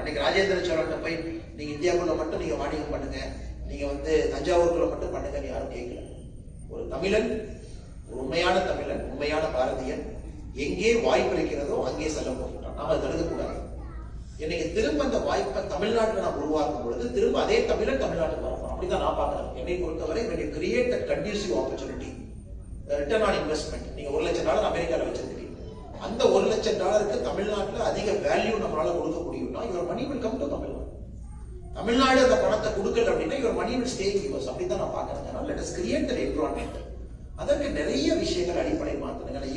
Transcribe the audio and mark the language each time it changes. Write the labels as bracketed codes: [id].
[ta] அன்னைக்கு ராஜேந்திர சோழன் போய் நீங்க இந்தியாவுக்குள்ள மட்டும் நீங்க வாணிகம் பண்ணுங்க, நீங்க வந்து தஞ்சாவூருக்குள்ள மட்டும் பண்ணுங்க யாரும் கேட்கல. ஒரு தமிழன், ஒரு உண்மையான தமிழன், உண்மையான பாரதியன் எங்கே வாய்ப்பு இருக்கிறதோ அங்கே செல்ல போகிறான். நாம அதை தடுக்கக்கூடாது. இன்னைக்கு திரும்ப அந்த வாய்ப்பை தமிழ்நாட்டில் நான் உருவாக்கும் பொழுது திரும்ப அதே தமிழன் தமிழ்நாட்டுக்கு வரணும். அப்படிதான் நான் பார்க்கிறேன். என்னை பொறுத்தவரை [en] when you create that conducive opportunity, return on investment. [ta] நீங்க $1,00,000 அமெரிக்காவில் வச்சிருக்கீங்க, அந்த $1,00,000க்கு தமிழ்நாட்டில் அதிக வேல்யூ நம்மளால கொடுக்க முடியும்னா [en] your money will come to [ta] Tamil Nadu. Tamil Nadu அந்த பணத்தை கொடுக்கல அப்படின்னா [en] your money will stay in US. [ta] அப்படிதான் நான் பார்க்கிறேன். [en] let us create that environment. [ta] அதற்கு நிறைய விஷயங்கள் அடிப்படை மாற்றணும்.